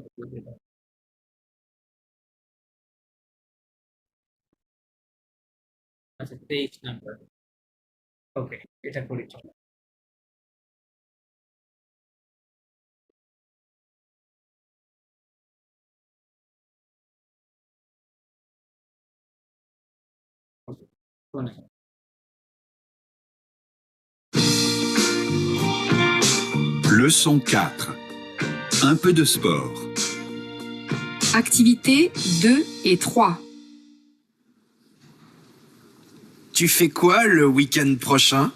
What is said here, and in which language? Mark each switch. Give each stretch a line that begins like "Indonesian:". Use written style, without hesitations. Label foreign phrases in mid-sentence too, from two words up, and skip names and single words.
Bangla: আচ্ছা, 23 নাম্বার। ওকে, এটা করি চলো। Okay, শোনেন।
French: Leçon 4. Un peu de sport. Activités 2 et 3. Tu fais quoi le week-end prochain?